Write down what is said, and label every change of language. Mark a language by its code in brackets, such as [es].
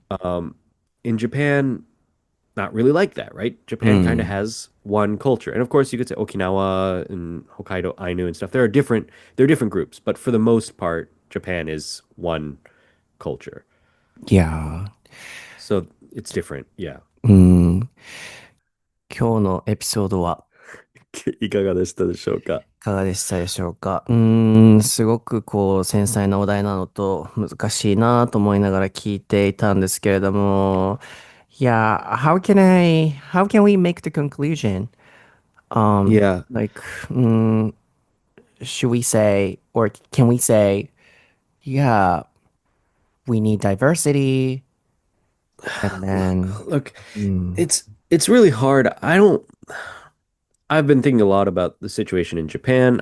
[en] Um, in Japan, not really like that, right? Japan kind of mm, has one culture. And of course you could say Okinawa and Hokkaido, Ainu and stuff. There are different groups, but for the most part, Japan is one culture. yeah. So it's different. Yeah. [ja] うん、今日のエピソードはいかがでしたでしょうか？いかがでしたでしょうか。すごくこう繊細なお題なのと難しいなと思いながら聞いていたんですけれども、 [en] Yeah, how can we make the conclusion? Yeah. Like, should we say, or can we say, yeah, we need diversity, and then, Look, mm, it's really hard. I've been thinking a lot about the situation in Japan.